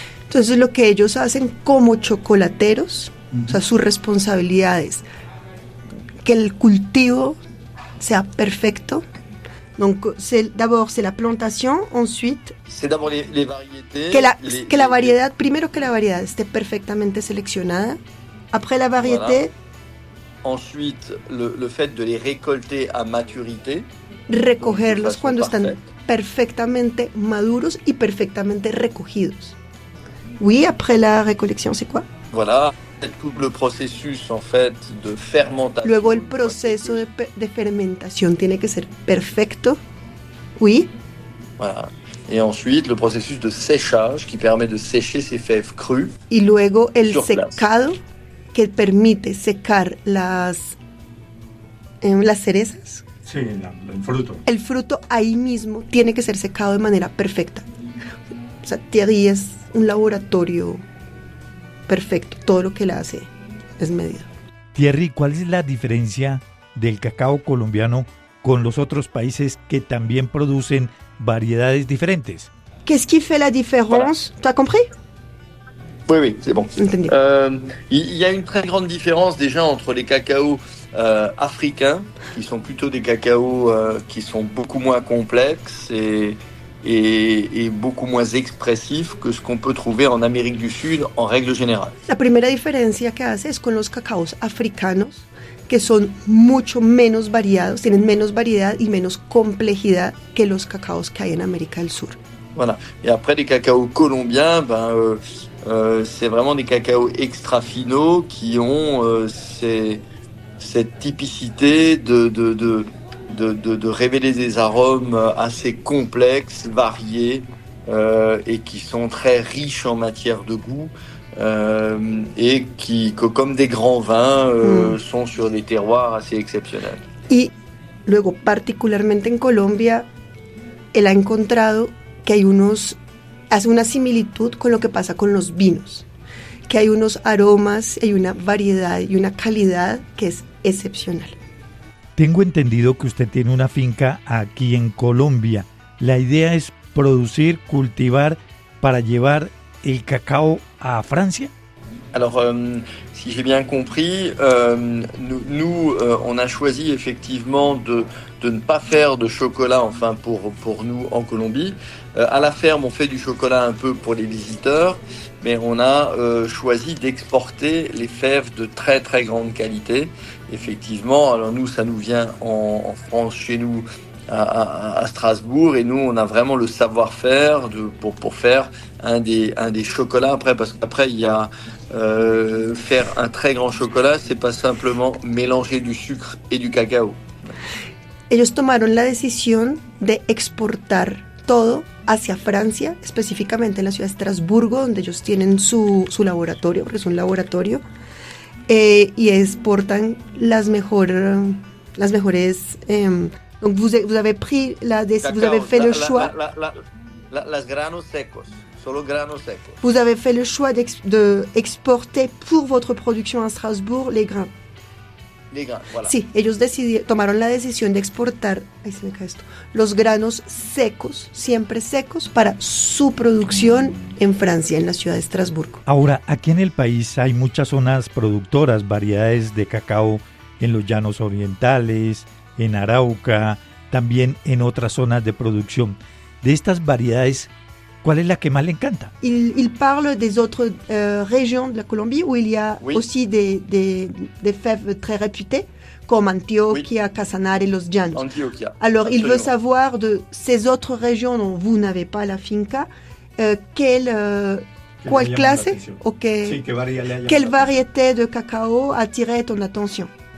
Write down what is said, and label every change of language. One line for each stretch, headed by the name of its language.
Spanish: Entonces lo que ellos hacen como chocolateros, o sea, su responsabilidad es que el cultivo sea perfecto.
French: Donc d'abord c'est la plantation, ensuite c'est d'abord les variétés,
Spanish: que la variedad, primero que la variedad esté perfectamente seleccionada,
French: après la variété, voilà. Ensuite le fait de les récolter à maturité,
Spanish: recogerlos cuando están perfectamente maduros y perfectamente recogidos.
French: Oui, après la récollection, c'est quoi? Voilà, tout le processus en fait de fermentation.
Spanish: Luego el proceso de fermentación tiene que ser perfecto.
French: Oui. Voilà. Et ensuite le processus de séchage qui permet de sécher ces fèves crues.
Spanish: Y luego el secado que permite secar las cerezas. Sí, el fruto. El fruto ahí mismo tiene que ser secado de manera perfecta. O sea, Thierry es un laboratorio perfecto, todo lo que él hace es medido. Thierry, ¿cuál es la diferencia del cacao colombiano con los otros países que también producen variedades diferentes?
French: Qu'est-ce qui fait la différence? Tu as compris? Oui, c'est bon. Entendu. Il y a une très grande différence déjà entre les cacaos africains, qui sont plutôt des cacaos qui sont beaucoup moins complexes et beaucoup moins expressifs que ce qu'on peut trouver en Amérique du Sud en règle générale.
Spanish: La primera diferencia que hace es con los cacaos africanos, que son mucho menos variados, tienen menos variedad y menos complejidad que los cacaos que hay en América del Sur.
French: Voilà. Et après les cacaos colombiens, c'est vraiment des cacaos extra finaux qui ont cette typicité de révéler des arômes assez complexes, variés et qui sont très riches en matière de goût et qui, comme des grands vins, sont sur des terroirs assez exceptionnels.
Spanish: Y luego, particularmente en Colombia, él ha encontrado que hace una similitud con lo que pasa con los vinos, que hay unos aromas, hay una variedad y una calidad que es excepcional. Tengo entendido que usted tiene una finca aquí en Colombia. La idea es producir, cultivar para llevar el cacao à Francia?
French: Alors, si j'ai bien compris, nous on a choisi effectivement de ne pas faire de chocolat, enfin pour nous en Colombie. À la ferme, on fait du chocolat un peu pour les visiteurs, mais on a choisi d'exporter les fèves de très très grande qualité. Effectivement, alors nous, ça nous vient en France, chez nous, à Strasbourg, et nous on a vraiment le savoir-faire pour faire un des chocolats après, parce qu'après il y a faire un très grand chocolat, c'est pas simplement mélanger du sucre et du cacao.
Spanish: Ellos tomaron la decisión de exportar todo hacia Francia, específicamente en la ciudad de Estrasburgo, donde ellos tienen su laboratorio, porque es un laboratorio, y exportan las mejores.
French: Donc vous avez pris vous avez fait le choix.
Spanish: Las granos secos, solo granos secos.
French: Vous avez fait le choix d'exporter pour votre production à Strasbourg les grains. Les grains, voilà.
Spanish: Sí, ellos tomaron la decisión de exportar, los granos secos, siempre secos, para su producción en Francia, en la ciudad de Estrasburgo. Ahora, aquí en el país hay muchas zonas productoras, variedades de cacao en los llanos orientales, en Arauca, también en otras zonas de producción. De estas variedades, ¿cuál es la que más le encanta?
French: Il parle des autres régions de la Colombie où il y a aussi des fèves très réputées, comme Antioquia, Casanare, Los Llanos. Antioquia. Alors, absolument. Il veut savoir de ces autres régions dont vous n'avez pas la finca, quelle classe ou quelle variété de cacao a attiré ton attention?